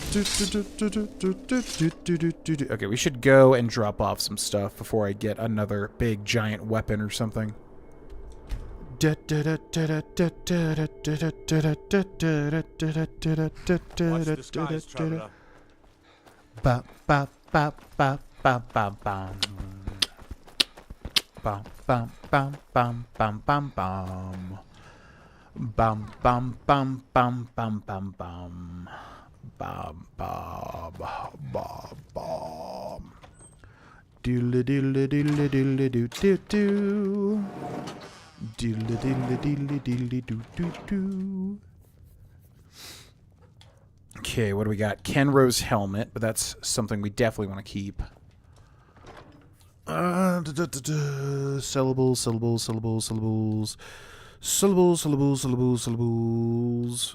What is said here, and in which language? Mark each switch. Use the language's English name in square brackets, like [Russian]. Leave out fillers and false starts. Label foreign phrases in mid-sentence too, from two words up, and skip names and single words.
[English] Okay, we should go and drop off some stuff before I get another big giant weapon or something. Watch the skies, traveler. Ba ba ba ba ba ba bam. Bam bam bam bam bam bam bam. Bam bam bam bam bam bam bam. Bam bam bam bam. Doodle doodle doodle doodle doo doo doo. Doodle doodle doodle doodle doo doo doo. Okay, what do we got? Kenro's helmet, but that's something we definitely want to keep. Syllables, syllables, syllables, syllables. Syllables, syllables, syllables, syllables.